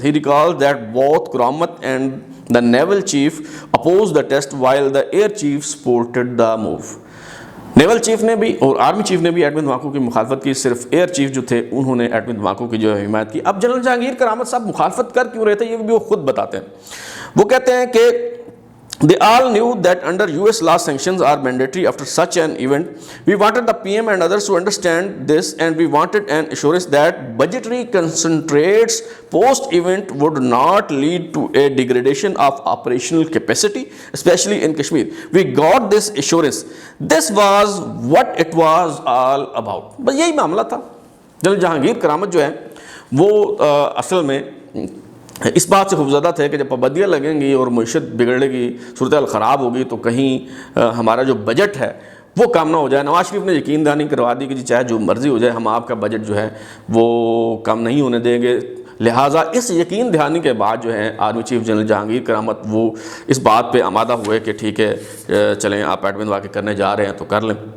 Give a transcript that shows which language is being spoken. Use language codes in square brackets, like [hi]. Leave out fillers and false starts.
[en] He recalls that both Karamat and the naval chief opposed the test while the air chief supported the move. [ur] Naval chief نے بھی اور army chief نے بھی ایٹمی دھماکوں کی مخالفت کی، صرف ایئر چیف جو تھے انہوں نے ایٹمی دھماکوں کی جو ہے حمایت کی۔ اب جنرل جہانگیر کرامت صاحب مخالفت کر کیوں رہے تھے یہ بھی وہ خود بتاتے ہیں۔ وہ کہتے ہیں کہ [en] they all knew that under US law sanctions are mandatory after such an event. We wanted the PM and others to understand this, and we wanted an assurance that budgetary concentrates post-event would not lead to a degradation of operational capacity, especially in Kashmir. We got this assurance. This was what it was all about. [ur] بس یہی معاملہ تھا۔ General Jahangir کرامت جو ہے وہ اصل میں اس بات سے خوفزدہ تھے کہ جب پابندیاں لگیں گی اور معیشت بگڑے گی، صورتحال خراب ہوگی تو کہیں ہمارا جو بجٹ ہے وہ کم نہ ہو جائے۔ نواز شریف نے یقین دہانی کروا دی کہ جی چاہے جو مرضی ہو جائے ہم آپ کا بجٹ جو ہے وہ کم نہیں ہونے دیں گے۔ لہٰذا اس یقین دہانی کے بعد جو ہے آرمی چیف جنرل جہانگیر کرامت وہ اس بات پہ آمادہ ہوئے کہ ٹھیک ہے چلیں آپ ایٹمی دھماکے کرنے جا رہے ہیں تو کر لیں۔